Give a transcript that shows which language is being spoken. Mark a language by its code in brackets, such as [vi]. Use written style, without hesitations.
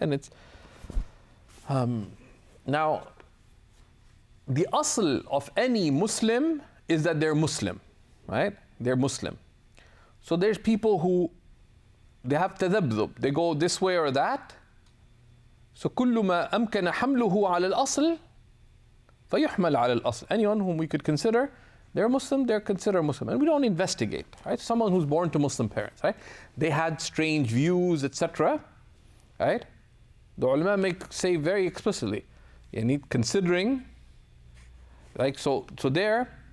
[en] And it's now the asl of any Muslim is that they're Muslim, right? They're Muslim. So there's people who they have tadabdub, they go this way or that. [ar] So كل ما أمكن حمله على الأصل فيحمل على الأصل. [en] Anyone whom we could consider they're Muslim, they're considered Muslim, and we don't investigate. Right? Someone who's born to Muslim parents, right? They had strange views, etc. Right? The ulama say very explicitly, you need considering, like so there.